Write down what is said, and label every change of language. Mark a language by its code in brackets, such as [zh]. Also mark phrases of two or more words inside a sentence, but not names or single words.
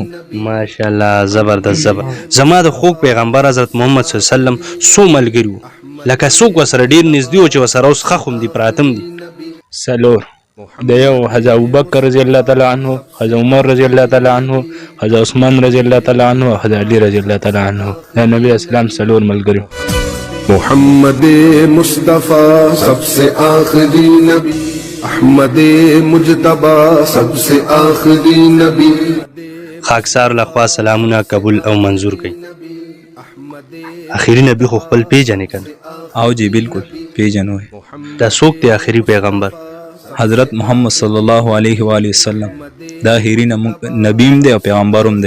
[ps] ماشاءالله زبردست زما د خوږ پیغمبر حضرت محمد صلی الله علیه وسلم څو ملګري وو، لکه څوک ورسره ډېر نږدې وو چې ورسره اوس ښخ هم دي پراته هم دي؟ سلور. د یو حضرت ابوبکر رضی الله تعالی عنہ، حضرت عمر رضی الله تعالی عنہ، حضرت عثمان رضی الله تعالی عنہ او حضرت علی رضی الله تعالی عنہ. د نبی اسلام سلور ملګري. [ur] محمد مصطفی سب سے آخری نبی، احمد مجتبی سب سے آخری نبی. [ps] خاکسار لخوا سلامونه قبول او منظور کړي. آخري نبی خو خپل پیژنې کنه؟ او جی بالکل پیژنو. دا څوک دی آخري پیغمبر؟ حضرت محمد صلی الله علیه و آله وسلم دا آخري نبیم دی او پیغمبرم دی.